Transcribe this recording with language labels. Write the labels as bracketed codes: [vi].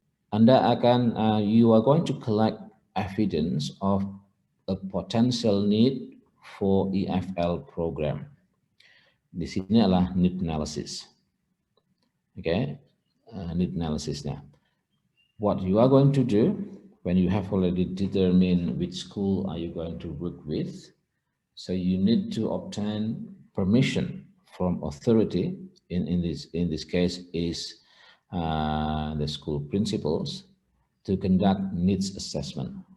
[id] Anda akan, [en] you are going to collect evidence of a potential need for EFL program. [id] Di sini adalah need analysis. Okay, need analysisnya. [en] What you are going to do when you have already determined which school are you going to work with, so you need to obtain permission from authority. In this case is the school principals to conduct needs assessment.